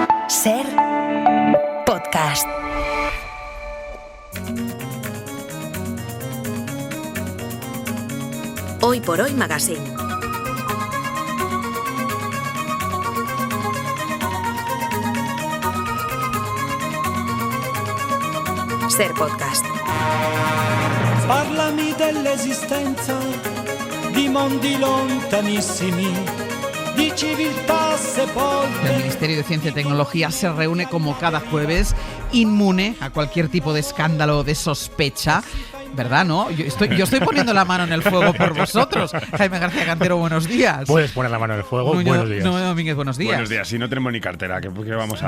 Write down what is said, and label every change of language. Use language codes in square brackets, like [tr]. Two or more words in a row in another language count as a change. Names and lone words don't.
[es] Ser podcast. Hoy por Hoy Magazine. Ser podcast. [it] Parlami dell'esistenza di mondi lontanissimi, di civiltà sepolte. [es] El Ministerio de Ciencia y Tecnología se reúne como cada jueves, inmune a cualquier tipo de escándalo o de sospecha. ¿Verdad, no? Yo estoy poniendo la mano en el fuego por vosotros. Jaime García Cantero, buenos días. Puedes poner la mano en el fuego. Buenos días. No, Domínguez, buenos días. Buenos días. Si no tenemos ni cartera, ¿qué vamos a...?